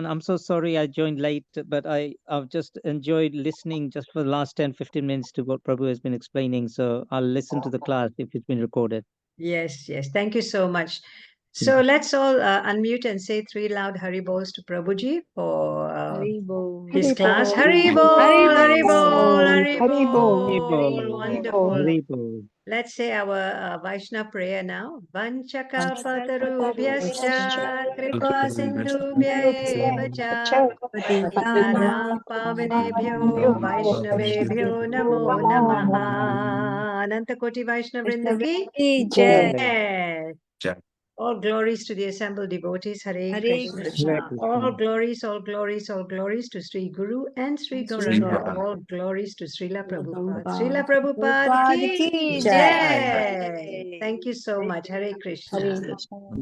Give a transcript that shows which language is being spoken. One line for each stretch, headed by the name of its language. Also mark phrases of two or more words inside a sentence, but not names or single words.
English: I'm so sorry I joined late, but I've just enjoyed listening just for the last 10-15 minutes to what Prabhu has been explaining. So I'll listen to the class if it's been recorded. Yes, yes. Thank you so much. So let's all unmute and say three loud
Bangla: হরি বোল
English: to Prabhuji for
Bangla: হরি বোল.
English: his class.
Bangla: Hari Hari Bol. Bol, Hari হরি বোল, Bol. Hari হরি বোল. Bol. Haribo,
English: Wonderful. Haribo. Let's say our Vaishnava prayer now.
Sanskrit: Vanchakalpatarubhyascha वाञ्छाकल्पतरुभ्यश्च कृपा सिन्धुभ्य एव च पतितानां पावनेभ्यो वैष्णवेभ्यो नमो नमः.
Hindi: अनन्त कोटि वैष्णव वृन्द की Jai. jai. Jai.
English: All glories to the assembled devotees.
Sanskrit: Hare Hare Krishna. Krishna.
English: All glories, all glories, all glories to Sri Guru and Sri Sri Gauranga. Gauranga. All glories to Srila Prabhupada. Prabhupada. Srila Prabhupada Prabhupada
Hindi: ki ki
English: jai. Thank you so much.
Sanskrit: हरे कृष्ण. हरे कृष्ण.
English: Thank you.